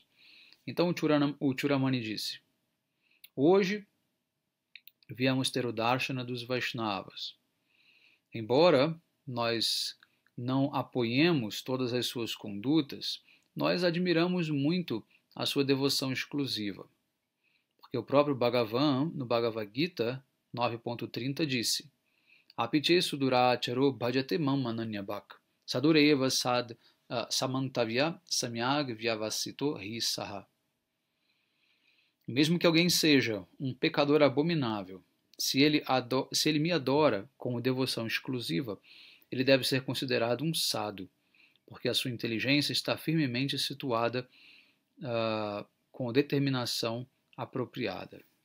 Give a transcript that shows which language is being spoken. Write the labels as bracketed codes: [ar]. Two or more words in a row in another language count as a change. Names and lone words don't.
[pt] Então o Churamani disse, hoje viemos ter o Darshana dos Vaishnavas. Embora nós não apoiemos todas as suas condutas, nós admiramos muito a sua devoção exclusiva. Porque o próprio Bhagavan, no Bhagavad Gita 9.30, disse, [sa] Apiche suduracharo bhajate mam ananyabhak, sadureva sad samantavya samyag vyavasito hisaha. [pt] Mesmo que alguém seja um pecador abominável, se ele me adora com devoção exclusiva, ele deve ser considerado um sadhu, porque a sua inteligência está firmemente situada com determinação apropriada.